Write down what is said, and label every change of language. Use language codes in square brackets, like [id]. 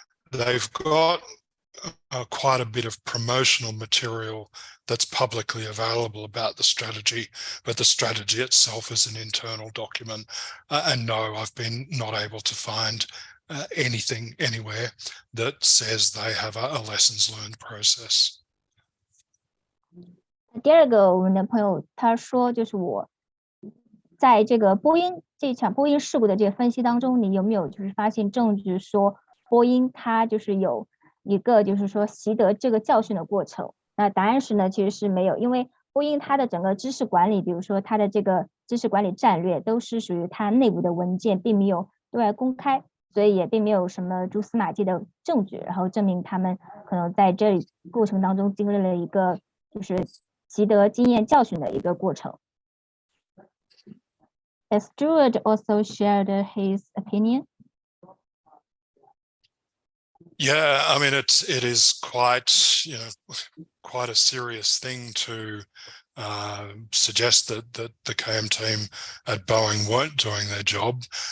[en] They've got quite a bit of promotional material that's publicly available about the strategy, but the strategy itself is an internal document. And no, I've been not able to find anything anywhere that says they have a lessons learned process. [zh] 第二个，我们的朋友他说，就是我在这个这场波音事故的这个分析当中，你有没有就是发现证据说波音它就是有一个就是说习得这个教训的过程？那答案是呢，其实是没有，因为波音它的整个知识管理，比如说它的这个知识管理战略，都是属于它内部的文件，并没有对外公开，所以也并没有什么蛛丝马迹的证据，然后证明他们可能在这里过程当中经历了一个就是习得经验教训的一个过程。 [en] As Stuart also shared his opinion. Yeah, I mean, it is quite a serious thing to suggest that the KM team at Boeing weren't doing their job.